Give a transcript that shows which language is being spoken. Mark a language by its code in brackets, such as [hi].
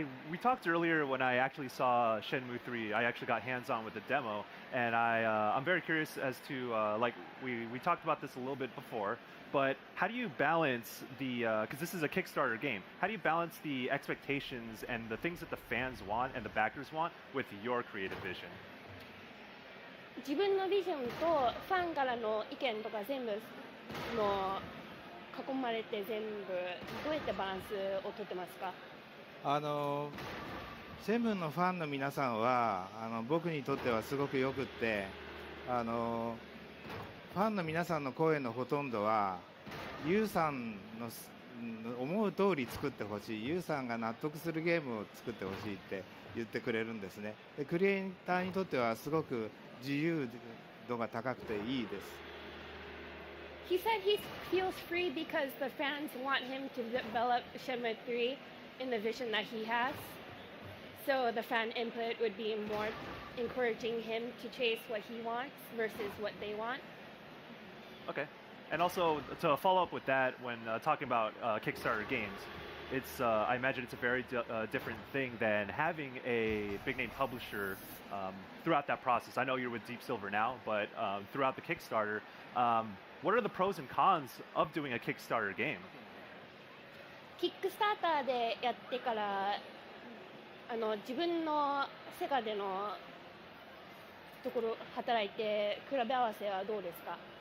[en] We talked earlier when I actually saw Shenmue ⅲ. I actually got hands-on with the demo, and I'm very curious as to like we talked about this a little bit before, but how do you balance the because this is a Kickstarter game? How do you balance the expectations and the things that the fans want and the backers want with your creative vision? [ja] 自分のビジョンとファンからの意見とか全部の囲まれて全部どうやってバランスをとってますか？シェンムーのファンの皆さんは僕にとってはすごくよくって、ファンの皆さんの声のほとんどはユウさんの思う通り作ってほしい、ユウさんが納得するゲームを作ってほしいって言ってくれるんですね。でクリエイターにとってはすごく自由度が高くていいです。 [en] He said he feels free because the fans want him to develop Shenmue ⅲ in the vision that he has. So the fan input would be more encouraging him to chase what he wants versus what they want. Okay. And also to follow up with that, when talking about Kickstarter games, it's I imagine it's a very different thing than having a big name publisher throughout that process. I know you're with Deep Silver now, but throughout the Kickstarter, what are the pros and cons of doing a Kickstarter game? [ja] キックスターターでやってから自分のセガでのところ働いて比べ合わせはどうですか？